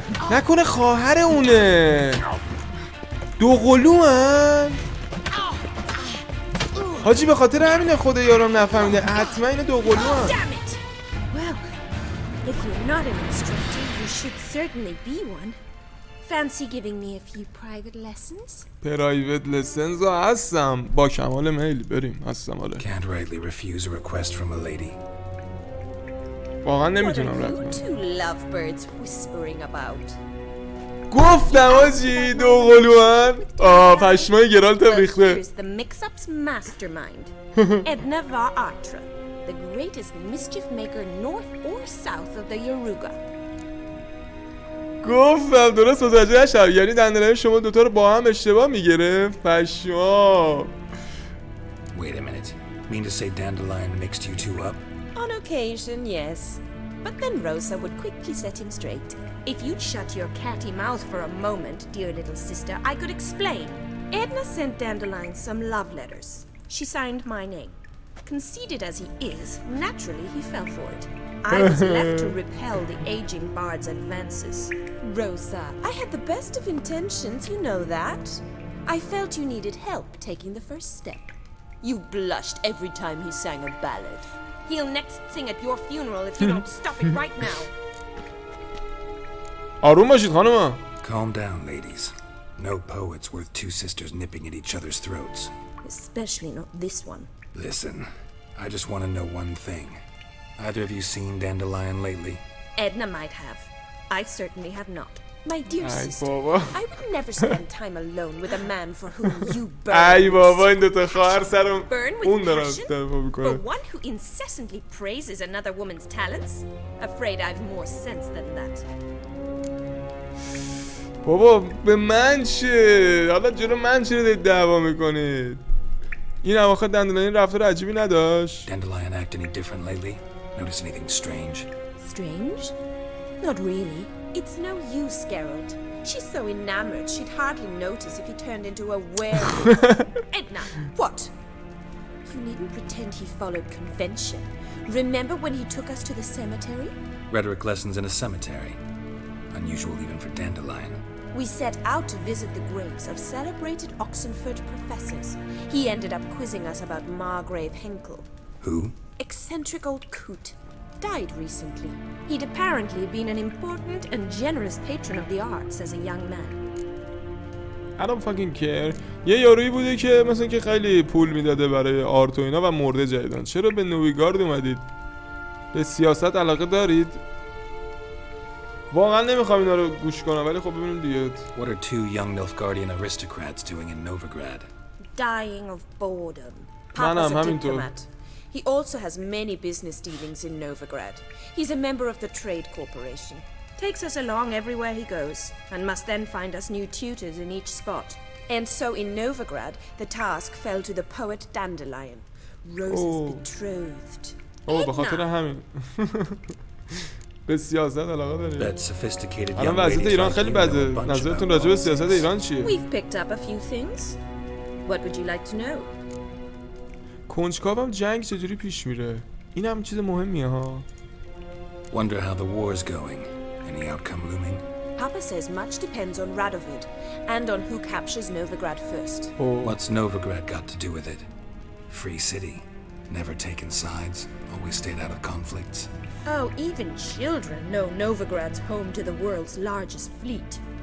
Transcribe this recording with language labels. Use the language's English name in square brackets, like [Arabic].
[Persian] نکنه خواهر اونه. دوقلو هن؟ حاجی به خاطر همینه خود یارم نفهمیده. حتما اینه دوقلو هن. [English] If you're not an instructor, you should certainly be one. Fancy giving me a few private lessons? Private lessons [Persian] هستم با کمال میل بریم هستم حالا. [English] Can't rightly refuse a request from a lady. [Persian] واقعا نمیتونم رد کنم. [English] Two lovebirds whispering about. [Persian] گفتم آجی دوقلوان. پشمای گرالتم ریخته. [English] Here's the mix-up's mastermind. Edna Varatra, the greatest mischief maker north or south of the Yoruga. [Persian] گفتم درست متوجه نشم. یعنی دندانای شما دوتا رو با هم اشتباه میگرفت. پشما. [English] Wait a minute. Mean to say Dandelion mixed you two up? On occasion, yes. But then Rosa would quickly set him straight. If you'd shut your catty mouth for a moment, dear little sister, I could explain. Edna sent Dandelion some love letters. She signed my name. Conceited as he is, naturally he fell for it. I was left to repel the aging bard's advances. Rosa, I had the best of intentions, you know that. I felt you needed help taking the first step. You blushed every time he sang a ballad. He'll next sing at your funeral if you don't stop it right now. [Persian] آروم باشید خانوم. [English] Calm down, ladies. No poet's worth two sisters nipping at each other's throats. Especially not this one. Listen, I just want to know one thing. Either of you seen Dandelion lately? Edna might have. I certainly have not. My dear sister, I would never spend time alone with a man for whom you burn. [Persian] ای بابا این دوتا خواهر سرم اون دارم [English] For one who incessantly praises another woman's talents? Afraid I've more sense than that. [Persian] بابا به من چه؟ حالا جلو من چرا دارید دعوا میکنید؟ این اواخر دندانای رفتار عجیبی نداشت. [English] Dandelion act any different lately? Notice anything strange? Strange? Not really. It's no use, Geralt. She's so enamored she'd hardly notice if he turned into a werewolf. Edna, what? You needn't pretend he followed convention. Remember when he took us to the cemetery? Rhetoric lessons in a cemetery. Unusual even for Dandelion. We set out to visit the graves of celebrated Oxenford professors. He ended up quizzing us about Margrave Henkel. Who? Eccentric old coot. Died recently. He'd apparently been an important and generous patron of the arts as a young man. I don't fucking care. [Persian] یه یارویی بوده که مثلا که خیلی پول میداده برای آرت و اینا و مرده جدیدن. چرا به نویگارد اومدید؟ به سیاست علاقه دارید؟ واقعا نمیخوام اینا رو گوش کنم ولی خب ببینیم دیگه. [English] What are two young Nilfgaardian aristocrats doing in Novigrad? Dying of boredom. Papa's a diplomat. He also has many business dealings in Novigrad. He's a member of the Trade Corporation. Takes us along everywhere he goes, and must then find us new tutors in each spot. And so in Novigrad, the task fell to the poet Dandelion, Rosa's betrothed. [Persian] به خاطر همین. به سیاست علاقه دارید. [English] That sophisticated [Persian] الان وضعیت ایران خیلی بده. نظرتون راجع به سیاست ایران چیه؟ [English] We've picked up a few things. What would you like to know? [Persian] کنجکاوم جنگ چجوری پیش میره؟ این هم چیز مهمیه ها. [English] Wonder how the war's going. Any outcome looming? Papa says much depends on Radovid and on who captures Novigrad first. What's Novigrad got to do with it? Free city. Never taken sides. Always stayed out of conflicts. Oh, even children know Novigrad's home to the world's largest fleet.